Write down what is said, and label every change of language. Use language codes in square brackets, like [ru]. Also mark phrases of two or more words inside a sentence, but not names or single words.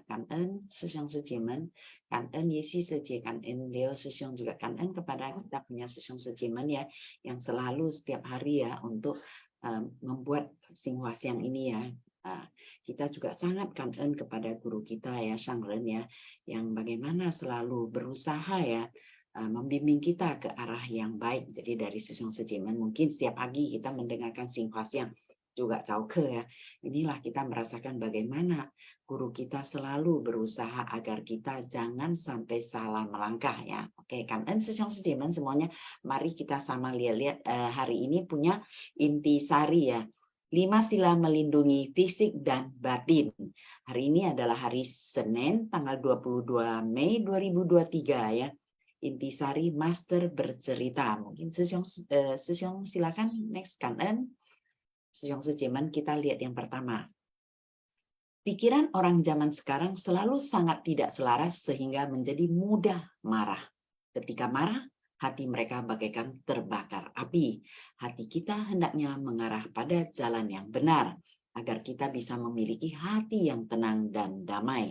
[zh] 感恩师兄师姐们, 感恩Yesi师姐, 感恩Leo师兄, [id] juga 感恩 kepada kita punya [zh] 师兄师姐们 [id] ya, yang selalu setiap hari ya untuk membuat Xinhua Xiang ini ya. Kita juga sangat 感恩 kepada guru kita ya, Sang Ren ya, yang bagaimana selalu berusaha ya membimbing kita ke arah yang baik. Jadi dari [zh] sư兄师姐们, [id] mungkin setiap pagi kita mendengarkan Xinhua Xiang juga Chao-ke ya. Inilah kita merasakan bagaimana guru kita selalu berusaha agar kita jangan sampai salah melangkah ya. Oke, kan [zh] sư兄师姐们 [id] semuanya, mari kita sama lihat-lihat hari ini punya intisari ya. 5 sila melindungi fisik dan batin. Hari ini adalah hari Senin tanggal 22 Mei 2023 ya. Intisari Master bercerita. Mungkin sư兄 silakan next kan. [zh] sư兄师姐们, [id] kita lihat yang pertama. Pikiran orang zaman sekarang selalu sangat tidak selaras sehingga menjadi mudah marah. Ketika marah, hati mereka bagaikan terbakar api. Hati kita hendaknya mengarah pada jalan yang benar, agar kita bisa memiliki hati yang tenang dan damai.